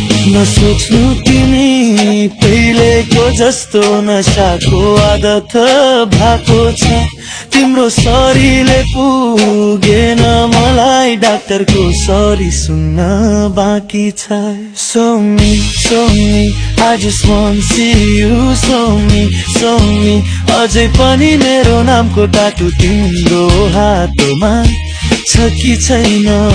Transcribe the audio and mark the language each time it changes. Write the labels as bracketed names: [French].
[Nepali] नसोच्नु तिमी पहिलेको जस्तो नशाको आदत भएको छ। तिम्रो सरीले पुगेन मलाई, डाक्टरको सरी सुन्न बाँकी छ। [English] So me, I just wanna see you। So me, [Nepali] अझै पनि मेरो नामको टाटु तिम्रो हातमा छ कि छैन?